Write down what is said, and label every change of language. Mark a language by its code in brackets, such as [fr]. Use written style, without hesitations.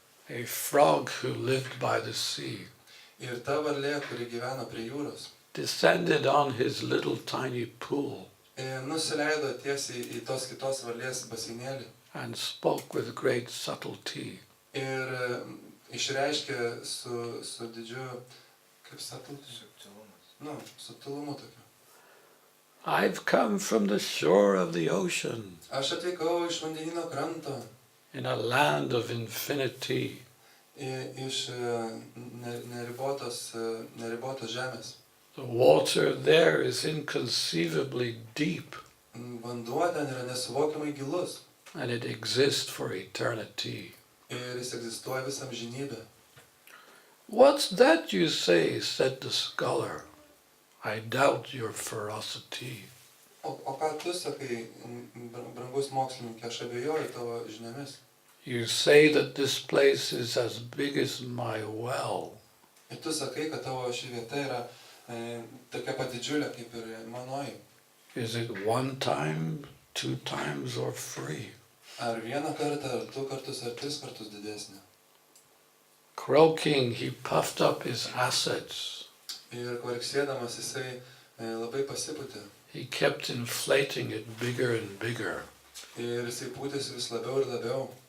[en] A frog who lived by the sea [lt] Ir ta varlė, kuri gyveno prie jūros, [en] descended on his little tiny pool [lt] nusileido tiesiai į tos kitos varlės baseinėlį [en] and spoke with great subtlety. [lt] ir išreiškė su didžiu, kaip subtlety? Subtilumu tokiu. [en] I've come from the shore of the ocean, [lt] Aš atvykau iš vandenyno kranto, [en] in a land of infinity. [lt] iš neribotos žemės. [en] The water there is inconceivably deep, [lt] Vanduo ten yra nesuvokiamai gilus [en] and it exists for eternity. [lt] ir jis egzistuoja visą amžinybę. [en] What's that you say? Said the scholar. I doubt your ferocity. [lt] O ką tu sakai, brangus mokslininkė, aš abejoju tavo žiniomis. [en] You say that this place is as big as my well. [lt] Ir tu sakai, kad tavo ši vieta yra tokia pat didžiulė kaip ir manoji. [en] Is it one time, 2 times, or 3? [lt] Ar vieną kartą, ar 2 kartus, ar 3 kartus didesnė. [en] Croaking, he puffed up his assets. [lt] Ir kvarksėdamas jisai labai pasipūtė. [en] He kept inflating it bigger and bigger, [lt] Ir jisai pūtėsi vis labiau ir labiau.